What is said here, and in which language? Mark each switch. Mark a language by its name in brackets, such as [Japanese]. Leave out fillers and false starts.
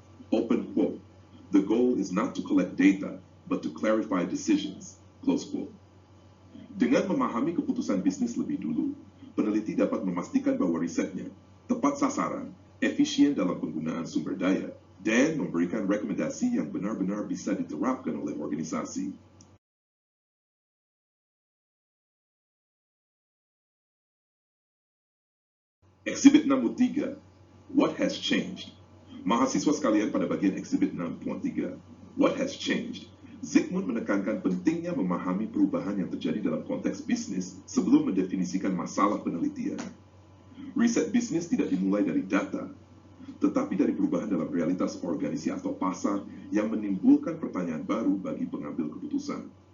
[English] Open quote, the goal is not to collect data, but to clarify decisions. Close quote. [Indonesian] Dengan memahami keputusan bisnis lebih dulu, peneliti dapat memastikan bahwa risetnya tepat sasaran, efisien dalam penggunaan sumber daya, dan memberikan rekomendasi yang benar-benar bisa diterapkan oleh organisasi. [English] Exhibit 6.3, What has changed? [Indonesian] Mahasiswa sekalian pada bagian Exhibit 6.3, [English] What has changed? [Indonesian] Zygmunt menekankan pentingnya memahami perubahan yang terjadi dalam konteks bisnis sebelum mendefinisikan masalah penelitian. Riset bisnis tidak dimulai dari data, tetapi dari perubahan dalam realitas organisasi atau pasar yang menimbulkan pertanyaan baru bagi pengambil keputusan.